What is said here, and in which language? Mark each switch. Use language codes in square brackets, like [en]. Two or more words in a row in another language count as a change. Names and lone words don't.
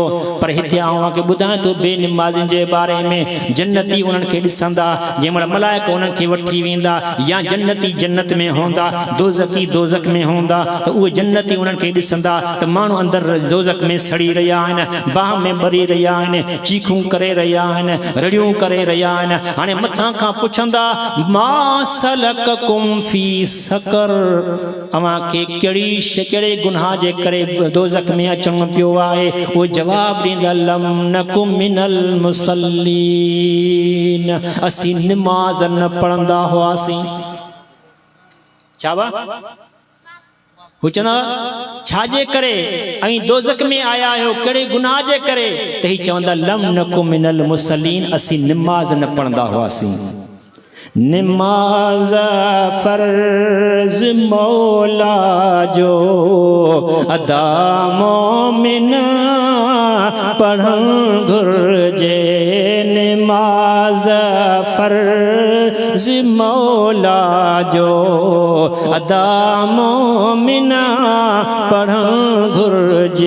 [sd] पर हिते आऊं खे ॿुधायां थो बेनिमाज़िन जे बारे में, जन्नती उन्हनि खे ॾिसंदा जंहिं महिल मलाइक उन्हनि खे वठी वेंदा, या जन्नती जन्नत में हूंदा, दोज़खी दोज़ख में हूंदा, त उहे जन्नती उन्हनि खे ॾिसंदा त माण्हू अंदरि दोज़ख में सड़ी रहिया आहिनि, बाह में ॿरी रहिया आहिनि, चीखूं करे रहिया आहिनि, रड़ियूं करे रहिया आहिनि। हाणे मथां खां पुछंदा [ar] ما سلككم في سقر, [sd] अवां खे कहिड़े गुनाह जे करे दोज़ख में अचणो पियो आहे? उहो जवाब ॾींदा [ar] لم نك من المصلين, [sd] असीं निमाज़ न पढ़ंदा हुआसीं। छा वा हू चवंदा छाजे करे ऐं दोज़ख में आया आहियो, कहिड़े गुनाह जे करे? त ही चवंदा [ar] لم نك من المصلين, [sd] असीं निमाज़ न पढ़ंदा हुआसीं। निमाज़ फर्ज़ मौला जो अदा मोमिन पढ़ण घुर्जे, निमाज़ फर्ज़ मौला जो अदा मोमिन पढ़ण घुर्जे।